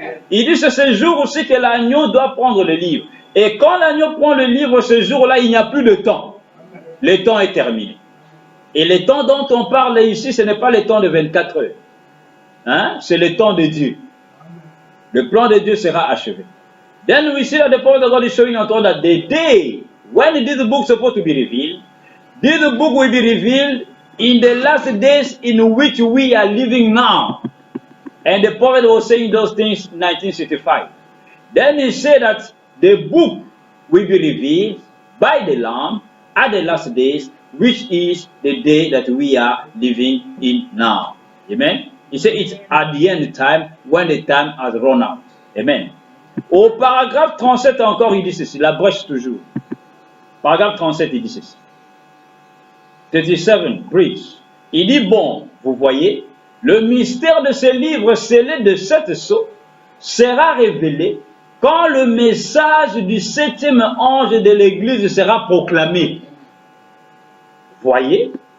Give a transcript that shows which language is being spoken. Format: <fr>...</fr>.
<fr>Il dit c'est ce jour aussi que l'agneau doit prendre le livre. Et quand l'agneau prend le livre, ce jour-là, il n'y a plus de temps. Le temps est terminé. Et le temps dont on parle ici, ce n'est pas le temps de 24 heures. Hein? C'est le temps de Dieu. Le plan de Dieu sera achevé.</fr> <en>Then we see that the prophet of God is showing unto us that the day when this book is supposed to be revealed, this book will be revealed in the last days in which we are living now. And the prophet was saying those things in 1965. Then he said that the book will be revealed by the Lamb at the last days, which is the day that we are living in now. Amen. He said it's at the end time, when the time has run out. Amen.</en> <fr>Au paragraphe 37 encore, il dit ceci, la brèche toujours. Paragraphe 37, il dit ceci. 37, breach. Il dit, bon, vous voyez, le mystère de ce livre scellé de 7 sceaux sera révélé quand le message du 7e ange de l'église sera proclamé. Voyez,</fr>